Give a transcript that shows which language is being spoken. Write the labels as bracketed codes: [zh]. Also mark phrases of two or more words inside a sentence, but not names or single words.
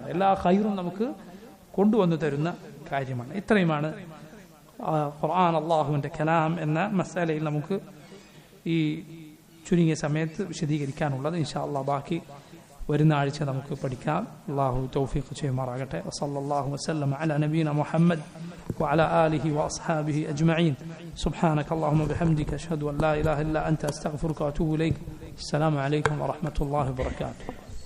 [ml] എല്ലാ ഖൈറും നമുക്ക് കൊണ്ടുവന്നു തരുന്ന കാര്യമാണ്. ഇത്രയുമാണ് ഖുർആൻ അള്ളാഹുവിന്റെ കലാം എന്ന മസാലയിൽ നമുക്ക് ഈ ചുരുങ്ങിയ സമയത്ത് വിശദീകരിക്കാനുള്ളത്. [ar] إن شاء الله [ml] ബാക്കി വരുന്ന ആഴ്ച നമുക്ക് പഠിക്കാം. അള്ളാഹു തൗഫീഖ് ചെയ്യുമാറാകട്ടെ. [ar] وصلى الله وسلم على نبينا محمد وعلى آله وأصحابه أجمعين. سبحانك اللهم وبحمدك أشهد أن لا إله إلا أنت أستغفرك وأتوب إليك. السلام عليكم ورحمة الله وبركاته.